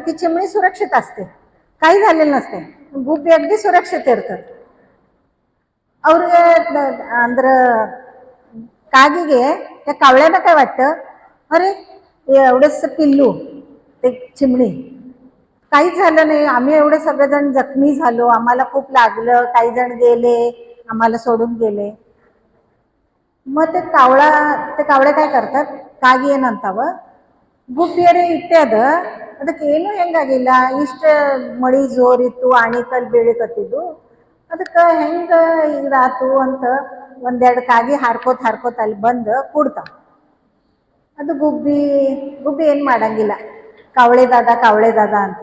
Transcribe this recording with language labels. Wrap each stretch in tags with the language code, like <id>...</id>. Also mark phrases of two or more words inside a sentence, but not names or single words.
<mr>ती चिमणी सुरक्षित असते, काही झालेलं नसते. गुब्बी अगदी सुरक्षित ಇರ್ತದೆ.</mr> <kn>ಅವ್ರಿಗೆ ಅಂದ್ರೆ ಕಾಗಿಗೆ</kn> <mr>त्या कावळ्याला काय वाटतं, अरे एवढंच पिल्लू, ते चिमणी, काहीच झालं नाही, आम्ही एवढे सगळेजण जखमी झालो, आम्हाला खूप लागलं, काही जण गेले, आम्हाला सोडून गेले. मग ते कावळे काय करतात,</mr> <kn>ಕಾಗಿ ಏನಂತಾವ, ಗುಬ್ಬಿಯರೇ ಇಟ್ಟದ ಅದಕ್ಕೆ ಏನು ಹೆಂಗಾಗಿಲ್ಲ, ಇಷ್ಟ ಮಳಿ ಜೋರಿತ್ತು, ಆಣಿಕಲ್ ಬೀಳಿಕತ್ತಿದ್ದು, ಅದಕ್ಕೆ ಹೆಂಗ ಇದಾತು ಅಂತ ಒಂದೆರಡು ಕಾಗಿ ಹಾರ್ಕೋತ್ ಅಲ್ಲಿ ಬಂದು ಕೂಡ್ತಾವ. ಅದು ಗುಬ್ಬಿ ಏನ್ ಮಾಡಂಗಿಲ್ಲ, ಕಾವಳೆ ದಾದ ಅಂತ.</kn>